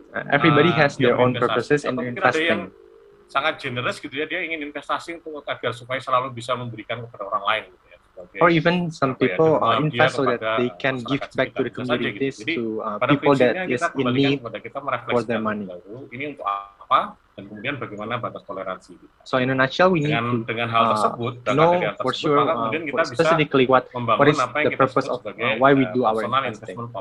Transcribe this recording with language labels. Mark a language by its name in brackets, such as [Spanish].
[English] Everybody has their own purposes in investing. [Indonesian] Sangat generous gitu ya, dia ingin investasi untuk agar supaya selalu bisa memberikan kepada orang lain gitu ya. [English] Or even some people invest so that they can give back to the communities, to people that is in need for their money. [Indonesian] Ini untuk apa? Dan kemudian bagaimana batas toleransi kita. [English] So in a nutshell, we need to [Indonesian] hal tersebut, [English] know for sure, specifically what is the purpose of why we do our investing.